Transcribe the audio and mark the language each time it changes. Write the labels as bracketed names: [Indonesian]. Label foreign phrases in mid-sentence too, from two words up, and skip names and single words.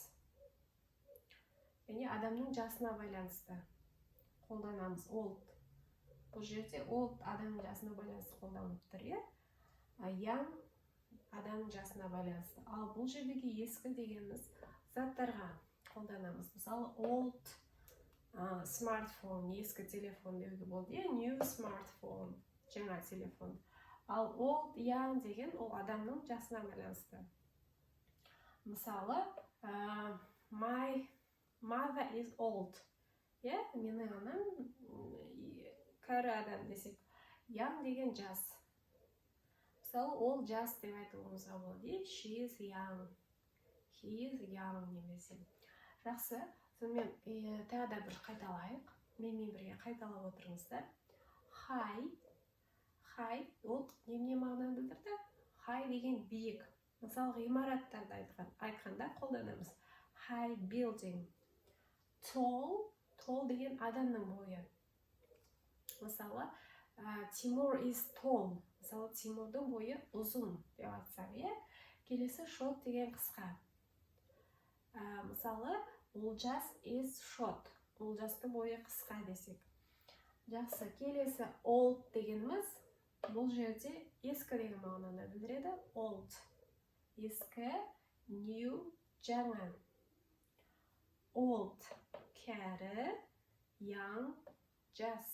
[Kazakh] Яғни адамның жасына байланысты қолданамыз old. Бұл жерде old адамның жасына байланысты қолданылып тұр, young адамның жасына байланысты. Ал бұл жердегі ескі дегеніміз заттарға қолданамыз. Мысалы [English] old smartphone, [Kazakh] ескі телефон деуге болды, [English] new smartphone, [Kazakh] жаңа телефон. Ал [English] old, young [Kazakh] деген ол адамның жасына байланысты. Мысалы, [English] my mother is old. [Kazakh] Менің анам кәрі адам десек. Young деген жас. Мысалы, ол жас деп айтуымызға болады. [English] She is young. He is young немесе. [Kazakh] Жақсы. Сонымен тағы да бір қайталайық. Менімен бірге қайталап отырыңыздар. [English] High. High, [Kazakh] ол неме мағынаны білдірді? High деген биік. Мысалы, ғимараттарды айтқанда қолданамыз. [English] High building. Tall. [Kazakh] Tall деген адамның бойы. Мысалы, Тимур [English] is tall. [Kazakh] Мысалы, Тимурдың бойы ұзын деп айтсақ, Келесі short деген қысқа. [English] Мысалы, Олжас is short. [Kazakh] Олжастың бойы қысқа десек. Жақсы, келесі old дегеніміз, бұл жерде ескі деген мағынаны білдіреді. Old. Ескі, new, жаңа. Old, кәрі, young, жас.